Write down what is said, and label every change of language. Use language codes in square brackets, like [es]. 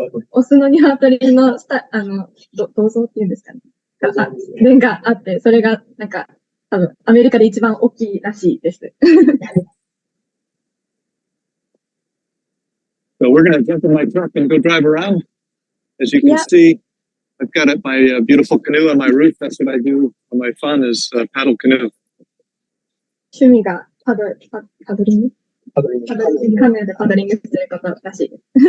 [ja] オスのニワトリの銅像っていうんですかね。弁があって、それがなんか多分アメリカで一番大きいらしいです。 [en] So we're going to jump in my truck and go drive around. As you can see, I've got my beautiful canoe on my roof. That's what I do on my fun is paddle canoe. [ja] 趣味がパドリングカヌーでパドリングすることらしいです。